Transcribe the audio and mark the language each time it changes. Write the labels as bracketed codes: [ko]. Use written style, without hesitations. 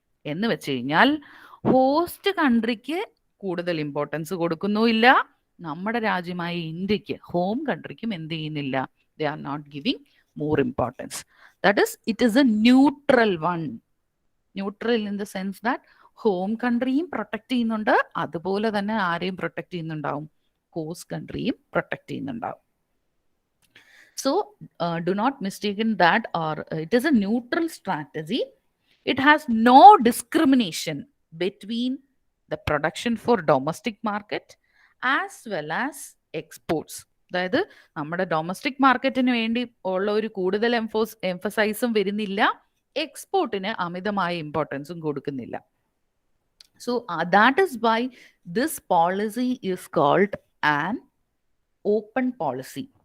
[ml] എന്ന് വെച്ച് കഴിഞ്ഞാൽ ഹോസ്റ്റ് കൺട്രിക്ക് കൂടുതൽ ഇമ്പോർട്ടൻസ് കൊടുക്കുന്നുമില്ല, നമ്മുടെ രാജ്യമായ ഇന്ത്യക്ക്, ഹോം കൺട്രിക്കും എന്ത് ചെയ്യുന്നില്ല, [en] They are not giving more importance. That is, it is a neutral one. Neutral in the sense that [ml] home കൺട്രിയും protect ചെയ്യുന്നുണ്ട്, അതുപോലെ തന്നെ ആരെയും പ്രൊട്ടക്ട് ചെയ്യുന്നുണ്ടാവും, ഹോസ്റ്റ് കൺട്രിയും പ്രൊട്ടക്ട് ചെയ്യുന്നുണ്ടാവും. [en] So do not mistake that, or it is a neutral strategy. It has no discrimination between the production for domestic market as well as exports. [ml] അതായത് നമ്മുടെ domestic മാർക്കറ്റിന് വേണ്ടി ഉള്ള ഒരു കൂടുതൽ എംഫസൈസും വരുന്നില്ല, എക്സ്പോർട്ടിന് അമിതമായ ഇമ്പോർട്ടൻസും കൊടുക്കുന്നില്ല. [en] So that is why this policy is called an open policy.